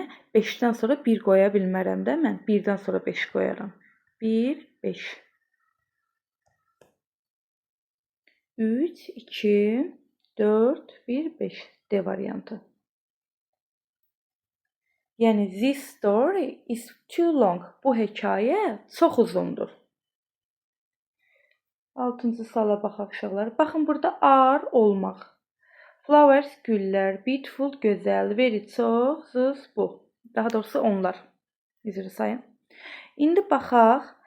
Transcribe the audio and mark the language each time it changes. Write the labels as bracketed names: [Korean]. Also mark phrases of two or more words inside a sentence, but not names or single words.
[Azerbaijani] 5-dən sonra 1 qoya bilmərəm də mən. 1-dən sonra 5 qoyaram. 1, 5. 3, 2, 4, 1, 5. D variantı. Yəni, [English] this story is too long. [Azerbaijani] Bu hekayə çox uzundur. 6-cı suala baxaq uşaqlar. Baxın, burada are olmaq. Flowers, güllər, beautiful, gözəl, very, çox, this, bu. Daha doğrusu onlar. Üzrü sayın. İndi baxaq.